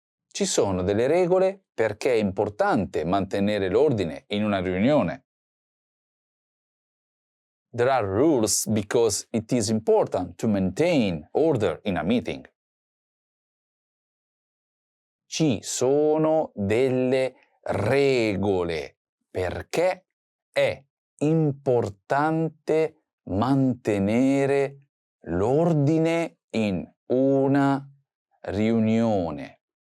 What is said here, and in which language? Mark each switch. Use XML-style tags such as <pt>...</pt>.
<it>Ci sono delle regole perché è importante mantenere l'ordine in una riunione.</it> <en>There are rules because it is important to maintain order in a meeting.</en> <it>Ci sono delle regole perché è importante mantenere l'ordine in una riunione.</it>